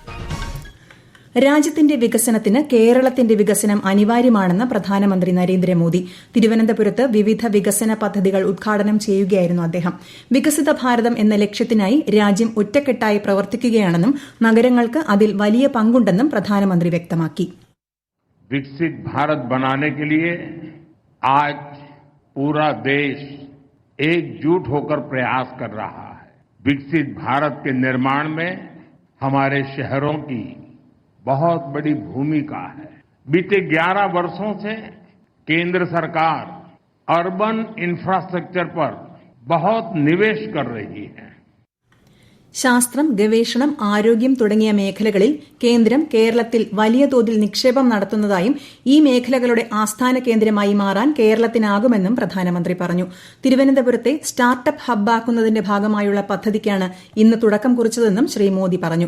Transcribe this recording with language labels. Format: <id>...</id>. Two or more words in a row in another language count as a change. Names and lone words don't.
<ml>രാജ്യത്തിന്റെ വികസനത്തിന് കേരളത്തിന്റെ വികസനം അനിവാര്യമാണെന്ന് പ്രധാനമന്ത്രി നരേന്ദ്രമോദി. തിരുവനന്തപുരത്ത് വിവിധ വികസന പദ്ധതികൾ ഉദ്ഘാടനം ചെയ്യുകയായിരുന്നു അദ്ദേഹം. വികസിത ഭാരതം എന്ന ലക്ഷ്യത്തിനായി രാജ്യം ഒറ്റക്കെട്ടായി പ്രവർത്തിക്കുകയാണെന്നും നഗരങ്ങൾക്ക് അതിൽ വലിയ പങ്കുണ്ടെന്നും പ്രധാനമന്ത്രി വ്യക്തമാക്കി.</ml> <hi>विकसित भारत बनाने के लिए आज पूरा देश एकजुट होकर प्रयास कर रहा है. विकसित भारत के निर्माण में हमारे शहरों की बहुत बड़ी भूमिका है. बीते 11 वर्षों से केंद्र सरकार</hi> <en>urban infrastructure</en> <hi>पर बहुत निवेश कर रही है.</hi> <ml>ശാസ്ത്രം, ഗവേഷണം, ആരോഗ്യം തുടങ്ങിയ മേഖലകളിൽ കേന്ദ്രം കേരളത്തിൽ വലിയ തോതിൽ നിക്ഷേപം നടത്തുന്നതായും ഈ മേഖലകളുടെ ആസ്ഥാന കേന്ദ്രമായി മാറാൻ കേരളത്തിനാകുമെന്നും പ്രധാനമന്ത്രി പറഞ്ഞു. തിരുവനന്തപുരത്തെ സ്റ്റാർട്ടപ്പ് ഹബ്ബാക്കുന്നതിന്റെ ഭാഗമായുള്ള പദ്ധതിക്കാണ് ഇന്ന് തുടക്കം കുറിച്ചതെന്നും ശ്രീ മോദി പറഞ്ഞു.</ml>